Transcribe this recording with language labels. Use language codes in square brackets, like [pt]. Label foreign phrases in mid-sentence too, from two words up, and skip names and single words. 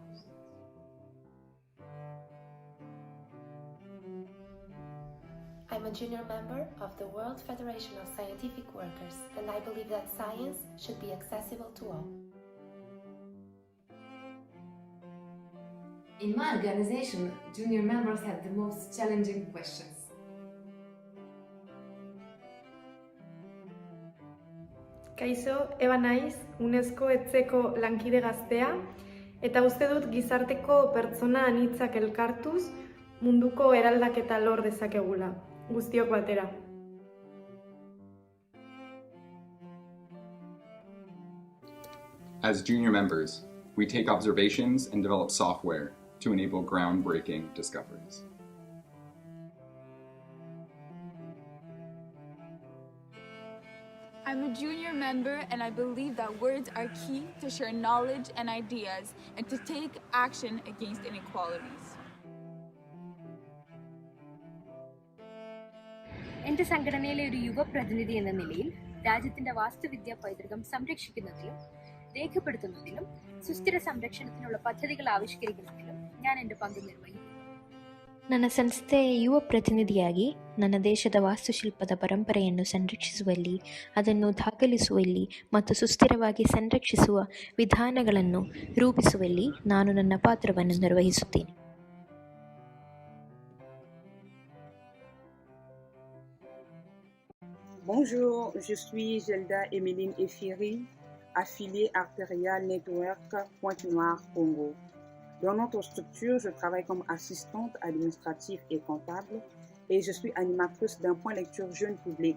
[en] I'm a junior member of the World Federation of Scientific Workers, and I believe that science should be accessible to all. In my organization, junior members have the most challenging questions. [eu] Kaixo, Eba naiz, UNESCO etzeko lankide gaztea, eta uste dut gizarteko pertsona anitzak elkartuz munduko eraldaketa lor dezakegula, guztiok batera. [en] As junior members, we take observations and develop software to enable groundbreaking discoveries. I'm a junior member, and I believe that words are key to share knowledge and ideas and to take action against inequalities. [ml] എൻ്റെ സംഘടനയിലെ ഒരു യുവപ്രതിനിധി എന്ന നിലയിൽ രാജ്യത്തിന്റെ വാസ്തുവിദ്യാ പൈതൃകം സംരക്ഷിക്കുന്നതിലും രേഖപ്പെടുത്തുന്നതിലും സുസ്ഥിര സംരക്ഷണത്തിനുള്ള പദ്ധതികൾ ആവിഷ്കരിക്കുന്നതിലും ഞാൻ എൻ്റെ പങ്ക് നിർവഹിക്കും. [kn] ನನ್ನ ಸಂಸ್ಥೆಯ ಯುವ ಪ್ರತಿನಿಧಿಯಾಗಿ ನನ್ನ ದೇಶದ ವಾಸ್ತುಶಿಲ್ಪದ ಪರಂಪರೆಯನ್ನು ಸಂರಕ್ಷಿಸುವಲ್ಲಿ, ಅದನ್ನು ದಾಖಲಿಸುವಲ್ಲಿ ಮತ್ತು ಸುಸ್ಥಿರವಾಗಿ ಸಂರಕ್ಷಿಸುವ ವಿಧಾನಗಳನ್ನು ರೂಪಿಸುವಲ್ಲಿ ನಾನು ನನ್ನ ಪಾತ್ರವನ್ನು ನಿರ್ವಹಿಸುತ್ತೇನೆ. [fr] Bonjour, je suis Zelda Emeline Efiri, affiliée Arterial Network Pointe-Noire Congo. Dans notre structure, je travaille comme assistante administrative et comptable et je suis animatrice d'un point lecture jeune public.